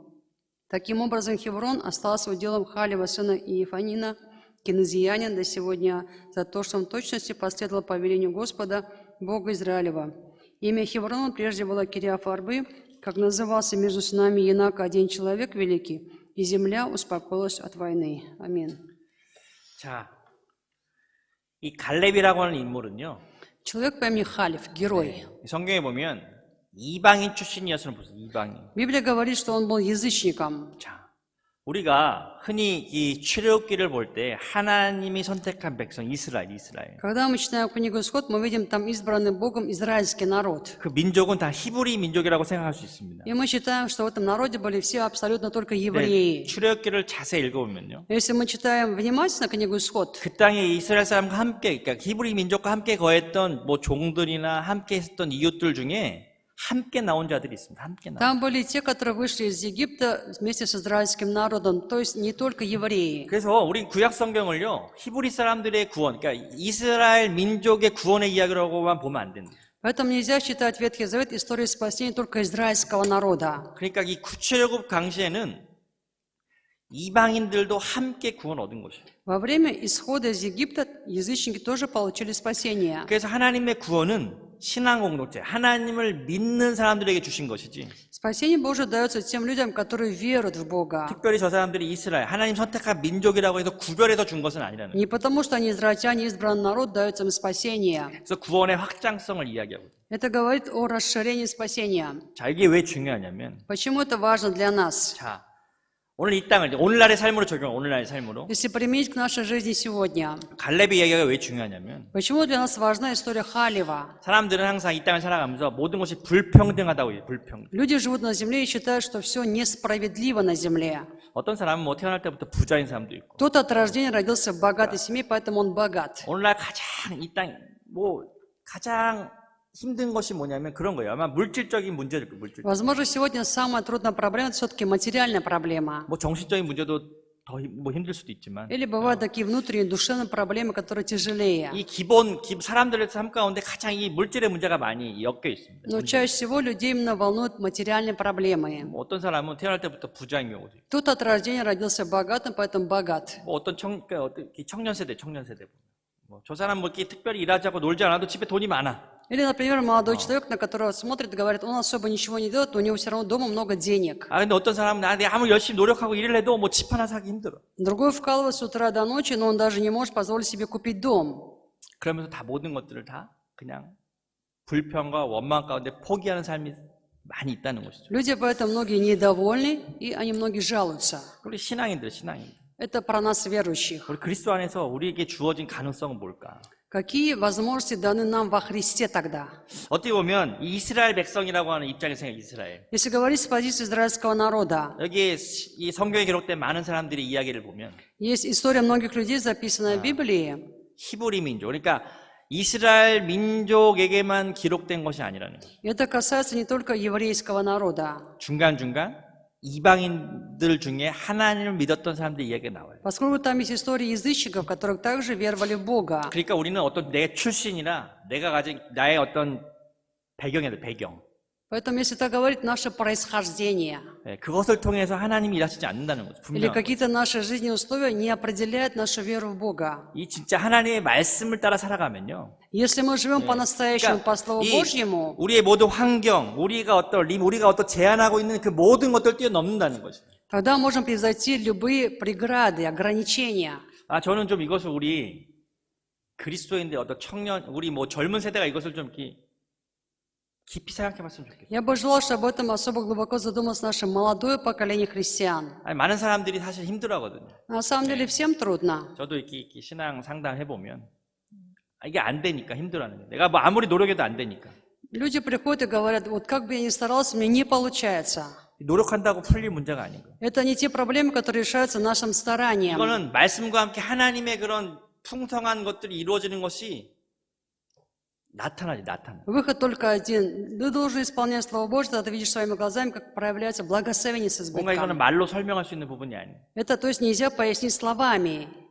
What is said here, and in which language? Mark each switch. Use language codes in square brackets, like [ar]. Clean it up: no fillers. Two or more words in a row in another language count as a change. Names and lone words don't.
[ru] Таким образом, Хеврон остался уделом Халева, сына Иефонина, кинезиянин, до сегодня, за то, что он в точности последовал повелению Господа, Бога Израилева. Имя Хеврона прежде было Кириаф-Арбы, как назывался между сынами Янака один человек великий, и земля успокоилась от войны. Аминь. [ko] 자, 이 갈렙이라고 하는 인물은요. [ru] Человек по имени Халев, герой. [ko] 성경에 보면 이방인 출신이었으면 무슨 이방인. [ru] Библия говорит, что он был язычником. [ko] 자, 우리가 흔히 이 출애굽기를 볼 때 하나님이 선택한 백성 이스라엘. [ru] Когда мы читаем книгу Исход, мы видим там избранный Богом израильский народ. [ko] 그 민족은 다 히브리 민족이라고 생각할 수 있습니다. [ru] И мы считаем, что в этом народе были все абсолютно только [ko] 네, [ru] евреи. [ko] 출애굽기를 자세히 읽어보면요. [ru] Если мы читаем внимательно книгу Исход, [ko] 그 땅에 이스라엘 사람과 함께, 그러니까 히브리 민족과 함께 거했던 뭐 종들이나 함께 했던 이웃들 중에 함께 나온 자들이 있습니다. 함께 나온. [ru] там были те, которые вышли из Египта вместе с израильским народом, то есть не только евреи. [ko] 그래서 우리 구약 성경을요, 히브리 사람들의 구원, 그러니까 이스라엘 민족의 구원의 이야기라고만 보면 안 된다. [ru] Поэтому нельзя считать Ветхий Завет историей спасения только израильского народа. [ko] 그러니까 이 구출애굽 당시에는 이방인들도 함께 구원 얻은 것이에요. [ru] Во время исхода из Египта язычники тоже получили спасение. [ko] 그래서 하나님의 구원은 신앙 공동체, 하나님을 믿는 사람들에게 주신 것이지. [ru] Спасение Божие дается тем людям, которые веруют в Бога. [ko] 특별히 저 사람들이 이스라엘, 하나님 선택한 민족이라고 해서 구별해서 준 것은 아니라는 거예요. [ru] Не потому, что они израильтяне, избранный народ, дается им спасение. [ko] 그래서 구원의 확장성을 이야기하고. [ru] Это говорит о расширении спасения. [ko] 자, 이게 왜 중요하냐면, [ru] Почему это важно для нас? [ko] 자, 오늘 이 땅을 오늘날의 삶으로 적용, 오늘날의 삶으로. [ru] Если применить к нашей жизни сегодня. [ko] 갈렙의 이야기가 왜 중요하냐면, [ru] Почему для нас важна история Халева? [ko] 사람들은 항상 이 땅을 살아가면서 모든 것이 불평등하다고 해요. 불평등. [ru] Люди живут на земле и считают, что все несправедливо на земле. [ko] 어떤 사람은 뭐 태어날 때부터 부자인 사람도 있고. [ru] Кто-то от рождения родился в богатой семье, поэтому он богат. [ko] 오늘날 가장 이 땅, 뭐 가장 힘든 것이 뭐냐면 그런 거예요. 아마 물질적인 문제일 거예요. 물질. [ru] Возможно, сегодня самая трудная проблема – это все-таки материальная проблема. [ko] 뭐 정신적인 문제도 더 뭐 힘들 수도 있지만. [ru] Или бывают такие внутренние душевные проблемы, которые тяжелее. [ko] 이 사람들의 삶 가운데 가장 이 물질의 문제가 많이 엮여 있습니다. [ru] Но чаще всего людей именно волнуют материальные проблемы. [ko] 뭐 어떤 사람은 태어날 때부터 부자인 경우도 있고. [ru] Кто-то от рождения родился богатым, поэтому богат. [ko] 뭐 어떤 청년 세대 보면. 뭐 저 사람 뭐 이렇게 특별히 일하지 않고 놀지 않아도 집에 돈이 많아. [ru] Или, например, молодой человек, на которого смотрит и говорит, он особо ничего не делает, но у него все равно дома много денег. [ko] 아 근데 어떤 사람은 내가 아무리 열심히 노력하고 일을 해도 뭐 집 하나 사기 힘들어. [ru] Другой вкалывает с утра до ночи, но он даже не может позволить себе купить дом. [ko] 그러면서 다 모든 것들을 다 그냥 불평과 원망 가운데 포기하는 삶이 많이 있다는 것이죠. [ru] Люди поэтому многие недовольны, и они многие жалуются. [ko] 우리 신앙인들. [ru] Это про нас, верующих. [ko] 우리 그리스도 안에서 우리에게 주어진 가능성은 뭘까? [ru] Какие возможности даны нам во Христе тогда? [ko] 어떻게 보면 이 이스라엘 백성이라고 하는 입장에서 생각 이스라엘. [ru] Если говорить с позиции израильского народа, [ko] 여기에 이 성경에 기록된 많은 사람들의 이야기를 보면 [ru] есть история многих людей, записанная в Библии. [ko] 히브리 민족, 그러니까 이스라엘 민족에게만 기록된 것이 아니라는 거예요. [ru] Это касается не только еврейского народа. [ko] 중간중간 이방인들 중에 하나님을 믿었던 사람들의 이야기가 나와요. [ru] Поскольку там есть истории язычников, которые также веровали в Бога. [ko] 그러니까 우리는 어떤 내 출신이나 내가 가진 나의 어떤 배경. [ru] Поэтому, если так говорить, наше происхождение [ko] 그것을 통해서 하나님이 일하시지 않는다는 거죠. [ru] или [ko] 분명. [ru] какие-то наши жизненные условия не определяют нашу веру в Бога. [ko] 이 진짜 하나님의 말씀을 따라 살아가면요. [ru] Если мы живем по-настоящему по Слову [ko] 이 [ru] Божьему, [ko] 우리의 모든 환경, 우리가 어떤 제한하고 있는 그 모든 것들을 뛰어넘는다는 거죠. [ru] тогда можем превзойти любые преграды, ограничения. [ko] 아, 저는 좀 이것을 우리 그리스도인들 어떤 청년, 우리 뭐 젊은 세대가 이것을 좀 이렇게 깊이 생각해봤으면 좋겠어요. [ru] Я бы желал, чтобы об этом особо глубоко задумалось наше молодое поколение христиан. [ko] 아니, 많은 사람들이 사실 힘들어하거든요. [ru] На самом деле всем трудно. [ko] 저도 이렇게 신앙 상담 해보면 이게 안 되니까 힘들어하는 거예요. 내가 뭐 아무리 노력해도 안 되니까. [ru] Люди приходят и говорят, вот как бы я ни старался, мне не получается. [ko] 노력한다고 풀릴 문제가 아닌 거예요. [ru] Это не те проблемы, которые решаются нашим старанием. [ko] 이거는 말씀과 함께 하나님의 그런 풍성한 것들이 이루어지는 것이 나타나. [ru] Выход только один. Ты должен исполнять Слово Божье, тогда ты видишь своими глазами, как проявляется благословение с [ko] 뭔가 이거는 [ru] избытком. [ko] 말로 설명할 수 있는 부분이 아니에요. [ru] Это, то есть, нельзя пояснить словами.